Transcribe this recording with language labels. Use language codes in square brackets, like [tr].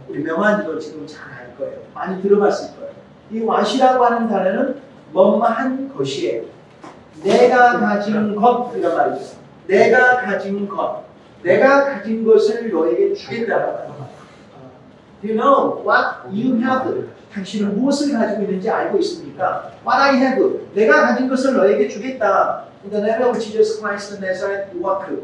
[ko] 우리 명환들도 지금 잘 알 거예요. 많이 들어봤을 거예요. 이 what이라고 하는 단어는 뭐뭐한 것이에요. 내가 가진 것이란 말이죠. 내가 가진 것, 내가 가진 것을 너에게 주겠다라고 하는 것. [en] Do you know what you have? [ko] 당신은 무엇을 가지고 있는지 알고 있습니까? [en] What I have. [ko] 내가 가진 것을 너에게 주겠다. [en] In the name of Jesus Christ of Nazareth, walk.